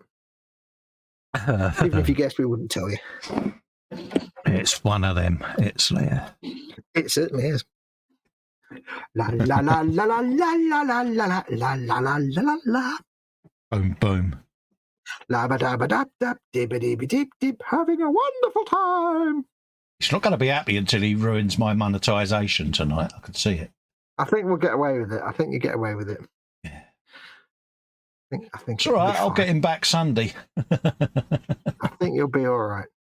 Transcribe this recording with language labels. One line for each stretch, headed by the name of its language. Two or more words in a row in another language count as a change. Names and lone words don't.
English: Even if you guessed, we wouldn't tell you. It's one of them. It's there. It certainly is. La la la la la la la la la la la la la la. Boom, boom. La-ba-da-ba-da-da, dib-a-dib-a-dib-dib, having a wonderful time. He's not going to be happy until he ruins my monetization tonight. I can see it. I think we'll get away with it. I think you get away with it. Yeah. I think it's all right. I'll get him back Sunday. I think you'll be all right.